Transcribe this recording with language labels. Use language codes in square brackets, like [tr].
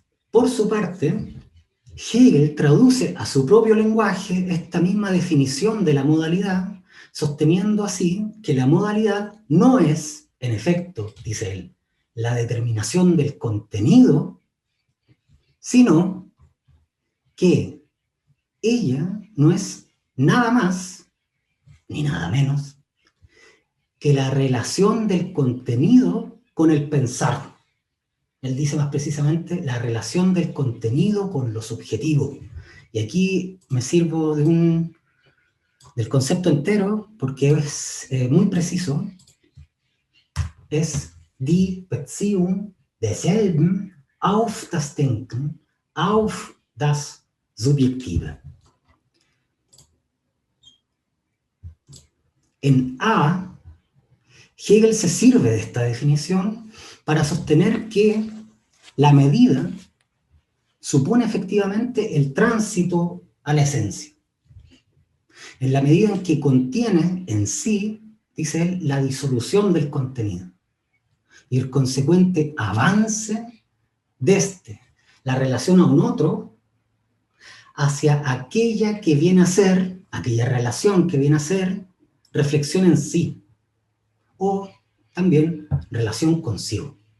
[es] Por su parte, Hegel traduce a su propio lenguaje esta misma definición de la modalidad, sosteniendo así que la modalidad no es, en efecto, dice él, la determinación del contenido, sino que ella no es nada más ni nada menos que la relación del contenido con el pensar. Él dice más precisamente la relación del contenido con lo subjetivo. Y aquí me sirvo del concepto entero porque es muy preciso. [de] Es die Beziehung desselben auf das Denken, auf das Subjektive. [es] En A, Hegel se sirve de esta definición para sostener que la medida supone efectivamente el tránsito a la esencia, en la medida en que contiene en sí, dice él, la disolución del contenido y el consecuente avance desde la relación a un otro hacia aquella que viene a ser, aquella relación que viene a ser reflexión en sí, o también relación consigo.